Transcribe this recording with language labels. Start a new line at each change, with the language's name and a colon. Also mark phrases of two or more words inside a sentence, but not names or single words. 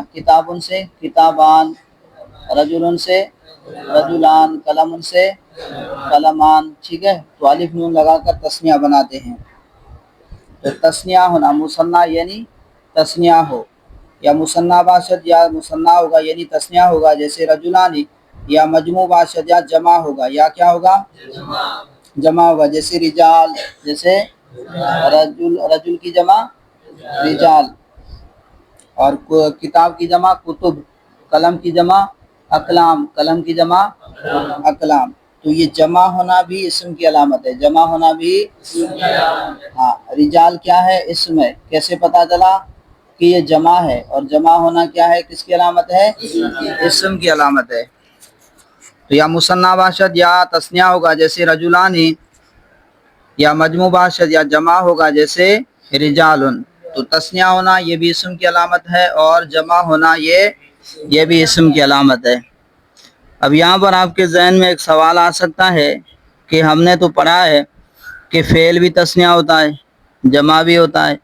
Urdu: کتابن سے کتابان، رجلن سے رجلان، قلم سے قلمان، ٹھیک ہے، تو الف نون لگا کر تثنیہ بناتے ہیں۔ تو تثنیہ ہونا مثنیٰ یعنی تثنیہ ہو،
Persian: یا مثنیٰ باشد
Urdu: یا مثنیٰ ہوگا یعنی تثنیہ ہوگا، جیسے رجلانی،
Persian: یا مجموع باشد
Urdu: یا جمع ہوگا، یا کیا ہوگا؟ جمع ہوگا، جیسے رجال، جیسے رجل کی جمع رجال، اور کتاب کی جمع کتب، قلم کی جمع اقلام، قلم کی جمع اقلام۔ تو یہ جمع ہونا بھی اسم کی علامت ہے، جمع ہونا بھی، ہاں، رجال کیا ہے؟ اسم ہے، کیسے پتا چلا کہ یہ جمع ہے؟ اور جمع ہونا کیا ہے، کس کی علامت ہے؟ اسم کی علامت ہے۔ تو
Persian: یا مثنیٰ باشد
Urdu: یا تثنیہ ہوگا جیسے رجلانی،
Persian: یا مجموع باشد
Urdu: یا جمع ہوگا جیسے رجالن۔ تو تثنیہ ہونا یہ بھی اسم کی علامت ہے، اور جمع ہونا یہ بھی اسم کی علامت ہے۔ اب یہاں پر آپ کے ذہن میں ایک سوال آ سکتا ہے کہ ہم نے تو پڑھا ہے کہ فعل بھی تثنیہ ہوتا ہے، جمع بھی ہوتا ہے۔